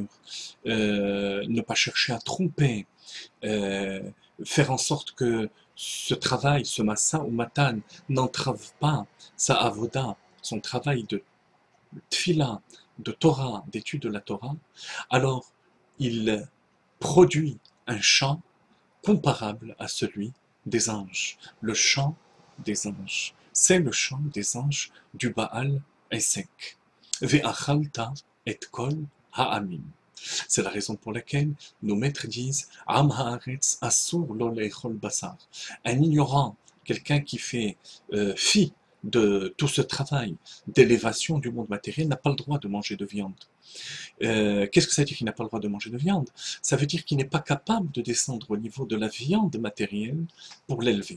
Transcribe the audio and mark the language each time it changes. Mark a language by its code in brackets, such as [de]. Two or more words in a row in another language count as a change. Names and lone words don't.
[fr] ne pas chercher à tromper, faire en sorte que ce travail, ce massa ou matan, n'entrave pas sa avoda, son travail de tfila, de Torah, d'étude de la Torah, alors il produit un chant comparable à celui des anges. Le chant des anges. C'est le chant des anges du Baal Esek. [he] ואכלת את כל העמים. [fr] C'est la raison pour laquelle nos maîtres disent [he] עם הארץ אסור לו לאכול בשר. [fr] Un ignorant, quelqu'un qui fait fi de tout ce travail d'élévation du monde matériel n'a pas le droit de manger de viande. Qu'est-ce que ça veut dire qu'il n'a pas le droit de manger de viande? Ça veut dire qu'il n'est pas capable de descendre au niveau de la viande matérielle pour l'élever.